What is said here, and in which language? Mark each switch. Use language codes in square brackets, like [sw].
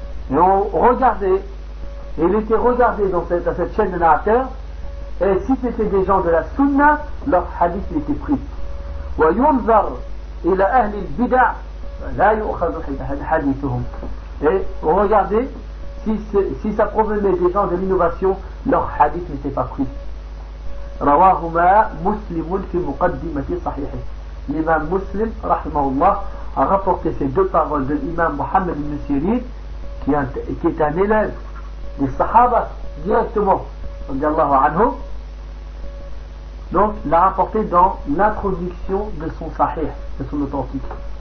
[fr] Et on regardait, et il était regardé dans cette chaîne de narrateurs, et si c'était des gens de la sunna, leur hadith était pris. [ar] وَيُنْظَرْ إِلَىٰ أَهْلِ الْبِدَعْ لَا يُبْخَذُ حَدِيثُهُمْ. [fr] Et on regardait, si ça provenait des gens de l'innovation, leur hadith n'était pas pris. [ar] رواهما مسلم في مقدمة صحيحه. [fr] L'imam Muslim rahimahullah a rapporté ces deux paroles de l'imam Mohammed ibn Sirin, qui est un élève des sahaba directement radiallahu anhu. Donc l'a rapporté dans l'introduction de son sahih, de son authentique.